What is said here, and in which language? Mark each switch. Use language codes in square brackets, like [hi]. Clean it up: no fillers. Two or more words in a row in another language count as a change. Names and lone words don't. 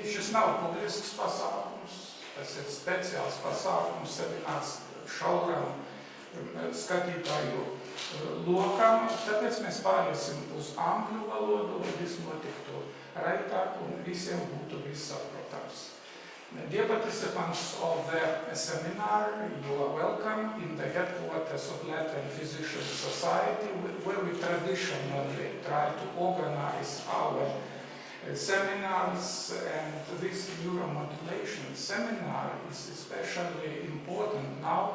[lv] Šis nav publisks pasākums, tas ir speciāls pasākums, seminārs šauram skatītāju lokam. Tāpēc mēs pāriesim uz angļu valodu, lai viss notiktu raitāk un visiem būtu viss saprotams. [en] Dear participants of the seminar, you are welcome in the headquarters of Latvian Physician Society, where we traditionally try to organize our seminars, and this neuromodulation seminar is especially important now.